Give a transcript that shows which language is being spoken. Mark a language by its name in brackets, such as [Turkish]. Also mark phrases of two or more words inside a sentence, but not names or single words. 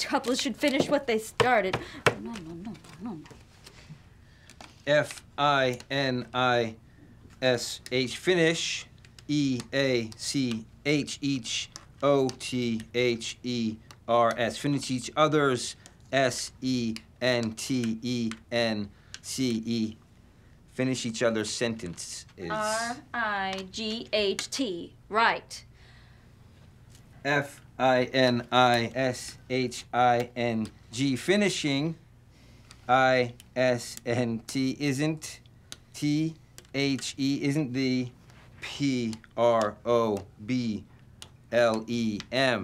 [English] Couples should finish what they started. No. F-I-N-I-S-H, finish. E-A-C-H, each. O-T-H-E-R-S, finish each other's. S-E-N-T-E-N-C-E, finish each other's sentences. R-I-G-H-T, right. F-I-N-I-S-H-I-N-G, finishing. I-S-N-T isn't T-H-E isn't the P-R-O-B-L-E-M.